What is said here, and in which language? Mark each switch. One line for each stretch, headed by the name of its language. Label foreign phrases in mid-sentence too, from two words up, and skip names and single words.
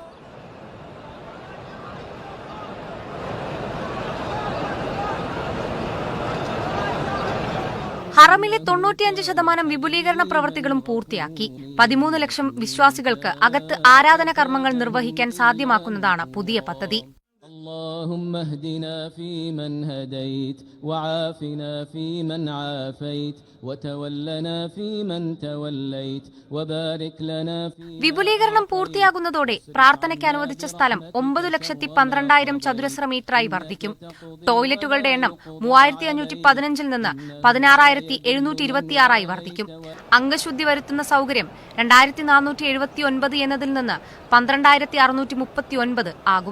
Malayalam: ഹറമിലെ 95% വിപുലീകരണ പ്രവൃത്തികളും പൂർത്തിയാക്കി. 13 ലക്ഷം വിശ്വാസികൾക്ക് അകത്ത് ആരാധന കർമ്മങ്ങൾ നിർവഹിക്കാൻ സാധ്യമാക്കുന്നതാണ് പുതിയ പദ്ധതി.
Arabic: اللهم اهدنا فيمن هديت وعافنا فيمن عافيت وتولنا فيمن توليت وبارك لنا في.
Malayalam: വിപുലീകരണം പൂർത്തിയാകുന്നതോടെ പ്രാർത്ഥനയ്ക്ക് അനുവദിച്ച സ്ഥലം 9,12,000 ചതുരശ്ര മീറ്ററായി വർദ്ധിക്കും. ടോയ്ലറ്റുകളുടെ എണ്ണം 3,515 നിന്ന് 16,726 വർദ്ധിക്കും. അംഗശുദ്ധി വരുത്തുന്ന സൗകര്യം 2,479 എന്നതിൽ നിന്ന് 12,639 ആകും.